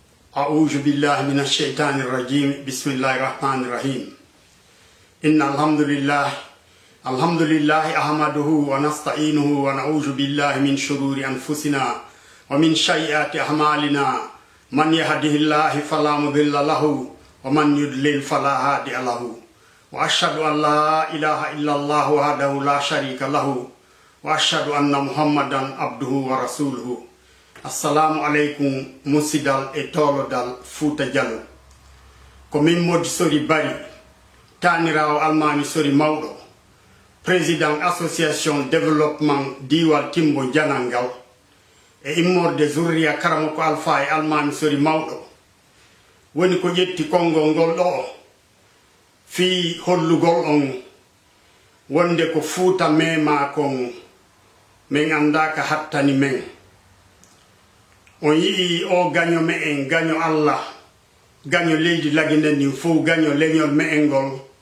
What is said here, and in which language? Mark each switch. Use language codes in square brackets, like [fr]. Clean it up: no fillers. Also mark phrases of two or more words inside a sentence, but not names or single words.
[ar] أعوذ بالله من الشيطان الرجيم بسم الله الرحمن الرحيم إن الحمد لله أحمده ونستعينه ونعوذ بالله من شرور أنفسنا ومن سيئات أعمالنا من يهده الله فلا مضل له ومن يضلل فلا هادي له وأشهد أن لا إله إلا الله وحده لا شريك له وأشهد أن محمدا عبده ورسوله السلام عليكم [ff] musidal e tolodal Fouta Diallo ko min modi sori bari tanirawo almami sori mawɗo [fr] président association [ff] développement diwal Timbo Janangal e immorde zurriya karamo ko alfa e almami sori mawɗo woni ko ƴetti konngol ngol ɗo fi hollugol on wonde ko Fouta mema kon min andaka hattani men on yii o gaño me en gaño Allah gaño leydi laginen ni fo gaño leñol me en gol